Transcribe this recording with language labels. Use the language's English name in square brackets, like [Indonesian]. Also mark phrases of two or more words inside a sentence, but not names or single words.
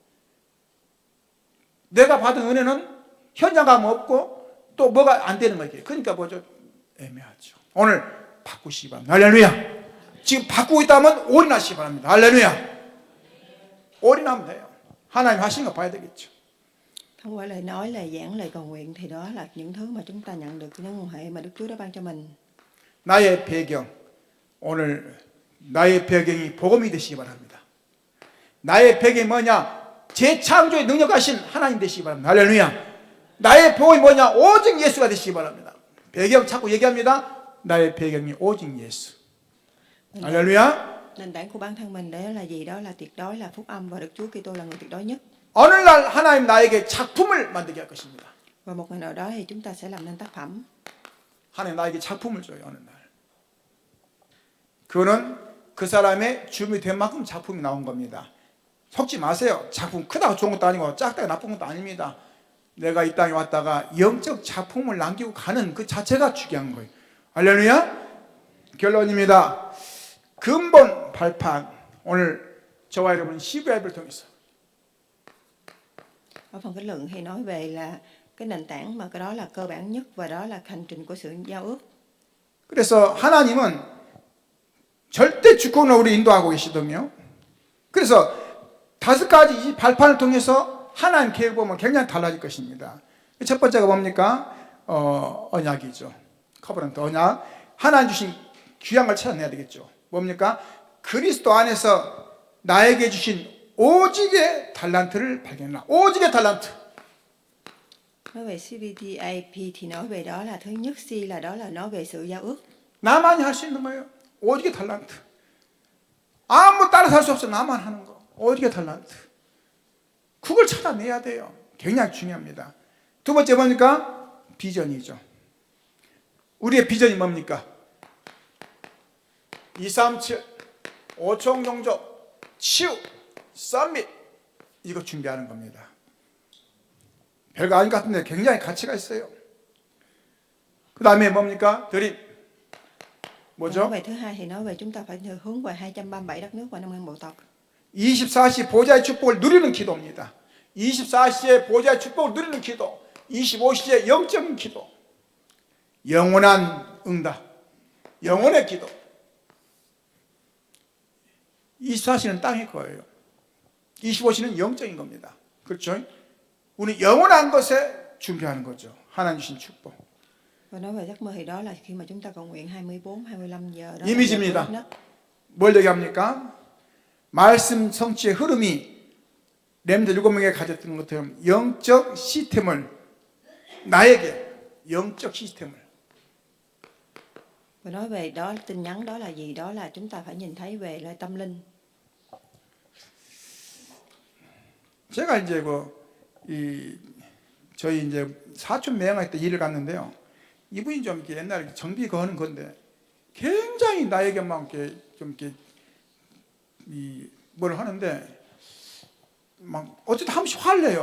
[Korean] 내가 받은 은혜는 현장 가면 없고 또 뭐가 안 되는 거예요. 그러니까 애매하죠. 오늘 바꾸시기 바랍니다. 할렐루야. 지금 바꾸고 있다면 올인하시기 바랍니다. 할렐루야. 올인하면 돼요. 하나님 하신 거 봐야 되겠죠. [Vietnamese] Thông qua lời nói, lời giảng, lời cầu nguyện thì đó là những thứ mà chúng ta nhận được những nguồn hệ mà Đức Chúa đã ban cho mình. [Korean] 나의 배경, 오늘 나의 배경이 복음이 되시기 바랍니다. 나의 배경이 뭐냐? 재창조에 능력하신 하나님 되시기 바랍니다. 할렐루야. 나의 복음이 뭐냐? 오직 예수가 되시기 바랍니다. 배경 자꾸 얘기합니다. 나의 배경이 오직 예수. 할렐루야. [Vietnamese] Nền tảng của bản thân mình đấy là gì? Đó là tuyệt đối là phúc âm và Đức Chúa Kitô là người tuyệt đối nhất. [Korean] 어느 날 하나님 나에게 작품을 만들게 할 것입니다. [Vietnamese] Và một ngày nào đó thì chúng ta sẽ làm nên tác phẩm. [Korean] 하나님 나에게 작품을 줘요. 어느 날. 그거는 그 사람의 주름이 된 만큼 작품이 나온 겁니다. 속지 마세요. 작품 크다고 좋은 것도 아니고 작다고 나쁜 것도 아닙니다. 내가 이 땅에 왔다가 영적 작품을 남기고 가는 그 자체가 중요한 거예요. 할렐루야. 결론입니다. 근본 발판, 오늘 저와 여러분 시브야입을 통해서 [Vietnamese] Ở phần kết luận thì nói về là cái nền tảng mà cái đó là cơ bản nhất và đó là hành trình của sự giao ước. [Korean] 그래서 하나님은 절대 주권을 우리 인도하고 계시거든요. 그래서 5가지 이 발판을 통해서 하나님 계획 보면 굉장히 달라질 것입니다. 첫 번째가 뭡니까? 언약이죠. 커버넌트 언약. 하나님 주신 귀한 걸 찾아내야 되겠죠. 뭡니까? 그리스도 안에서 나에게 주신 오직의 달란트를 발견해라. 오직의 달란트. [Vietnamese] Nói về CBTAP thì nói về đó là thứ nhất C là đó là nói về sự giao ước. [Korean] 나만이 할 수 있는 거예요. 오직의 달란트. 아무 따라서 할 수 없어. 나만 하는 거. 오직의 달란트. 그걸 찾아내야 돼요. 굉장히 중요합니다. 두 번째 뭡니까? 비전이죠. 우리의 비전이 뭡니까? 237, 5총 종족, 치유, 썸밋. 이거 준비하는 겁니다. 별거 아닌 것 같은데 굉장히 가치가 있어요. 그 다음에 뭡니까? 드림. 뭐죠? [Vietnamese] Nói về thứ hai thì nói về chúng ta phải hướng về 237 đất nước và 5.000 bộ tộc. [Korean] 24시 보좌의 축복을 누리는 기도입니다. 24시에 보좌의 축복을 누리는 기도. 25시에 영적인 기도. 영원한 응답. 영원의 기도. 24시는 땅의 거예요. 25시는 영적인 겁니다. 그렇죠? 우리 영원한 것에 준비하는 거죠. 하나님 주신 축복. [Vietnamese] Và nói về giấc mơ thì đó là khi mà chúng ta cầu nguyện 24, 25 giờ đó. [Korean] 이미지입니다. 뭘 얘기합니까? 말씀 성취의 흐름이 렘드 7명에게 가졌던 것처럼 영적 시스템을 나에게 영적 시스템을 [Vietnamese] Và nói về đó tin nhắn đó là gì? Đó là chúng ta phải nhìn thấy về là tâm linh. [Korean] 제가 이제 저희 이제 사촌 매형할 때 일을 갔는데요. 이분이 좀 이렇게 옛날에 정비 거는 건데 굉장히 나에게만 이렇게 좀 이렇게 뭘 하는데 막 어쨌든 한 번씩 화를 내요.